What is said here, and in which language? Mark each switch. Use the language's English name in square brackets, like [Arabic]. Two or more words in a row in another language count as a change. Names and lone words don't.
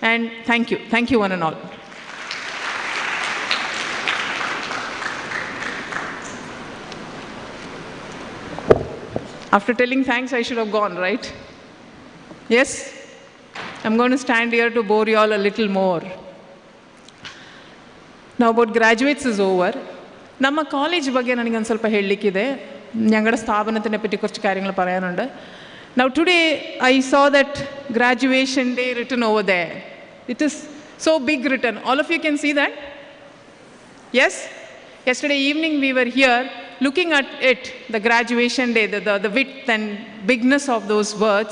[English] and thank you one and all. After telling thanks, I should have gone, right? Yes? I'm going to stand here to bore you all a little more. Now about graduates is over. [Kannada] ನಮ್ಮ ಕಾಲೇಜ್ ಬಗ್ಗೆ ನನಗೊಂದು ಸ್ವಲ್ಪ ಹೇಳಲಿಕ್ಕಿದೆ. [Malayalam] ഞങ്ങളുടെ സ്ഥാപനത്തിനെ പറ്റി കുറച്ച് കാര്യങ്ങൾ പറയാനുണ്ട്. [English] Now today I saw that graduation day written over there. It is so big written. All of you can see that? Yes? Yesterday evening we were here looking at it, the graduation day, the width and bigness of those words.